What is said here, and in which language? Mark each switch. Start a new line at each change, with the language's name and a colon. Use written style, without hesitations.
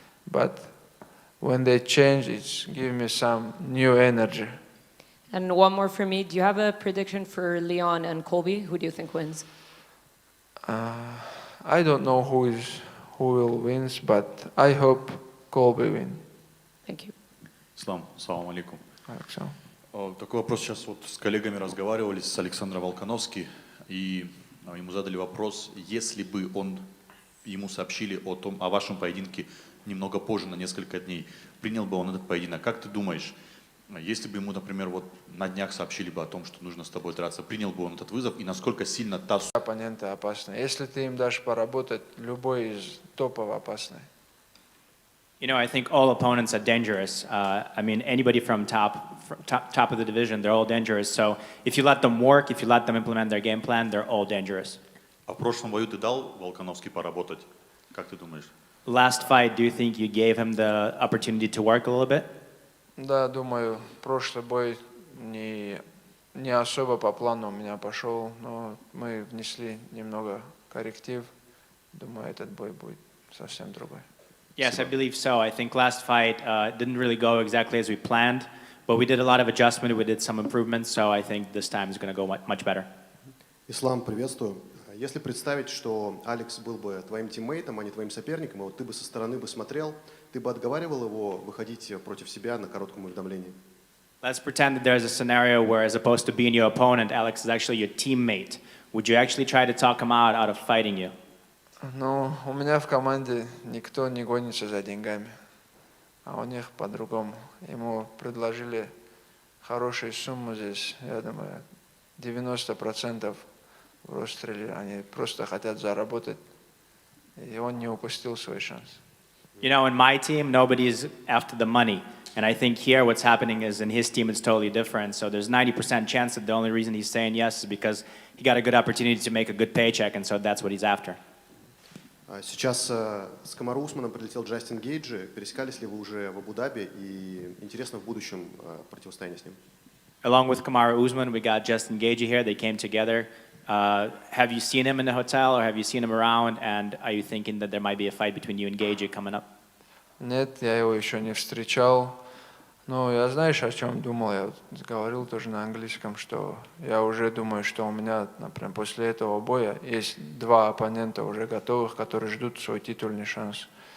English: But when they change, it's give me some new energy. And one more for me. Do you have a prediction for Leon and Colby? Who do you think wins? I don't know who will win, but I hope Colby win. Thank you.
Russian: Салам алейкум.
English: Alexander.
Russian: Такой вопрос. Сейчас вот с коллегами разговаривали, с Александром Волконовски, и ему задали вопрос, если бы ему сообщили о вашем поединке немного позже, на несколько дней, принял бы он этот поединок? Как ты думаешь, если бы ему, например, вот на днях сообщили бы о том, что нужно с тобой драться, принял бы он этот вызов, и насколько сильно та... Оппоненты опасны. Если ты им дашь поработать, любой из топов опасный.
English: I think all opponents are dangerous. Anybody from top of the division, they're all dangerous. So if you let them work, if you let them implement their game plan, they're all dangerous.
Russian: А в прошлом бою ты дал Волконовски поработать? Как ты думаешь?
English: Last fight, do you think you gave him the opportunity to work a little bit?
Russian: Да, думаю, прошлый бой не особо по плану у меня пошел, но мы внесли немного корректив. Думаю, этот бой будет совсем другой.
English: Yes, I believe so. I think last fight didn't really go exactly as we planned, but we did a lot of adjustment, we did some improvements, so I think this time is going to go much better.
Russian: Ислам, приветствую. Если представить, что Алекс был бы твоим тиммейтом, а не твоим соперником, и вот ты бы со стороны бы смотрел, ты бы отговаривал его выходить против себя на коротком уведомлении?
English: Let's pretend that there's a scenario where, as opposed to being your opponent, Alex is actually your teammate. Would you actually try to talk him out of fighting you?
Russian: Ну, у меня в команде никто не гонится за деньгами, а у них по-другому. Ему предложили хорошую сумму здесь, я думаю, 90% в Ростреле, они просто хотят заработать, и он не упустил свой шанс.
English: In my team, nobody's after the money. And I think here what's happening is in his team it's totally different. So there's 90% chance that the only reason he's saying yes is because he got a good opportunity to make a good paycheck, and so that's what he's after.
Russian: Сейчас с Камару Усманом прилетел Джастин Гейджи. Пересекались ли вы уже в Абу-Даби? И интересно в будущем противостояние с ним.
English: Along with Kamaru Usman, we got Justin Gagey here. They came together. Have you seen him in the hotel, or have you seen him around? And are you thinking that there might be a fight between you and Gagey coming up?
Russian: Нет, я его еще не встречал. Но я, знаешь, о чем думал? Я говорил тоже на английском, что я уже думаю, что у меня, например, после этого боя есть 2 оппонента уже готовых, которые ждут свой титульный шанс.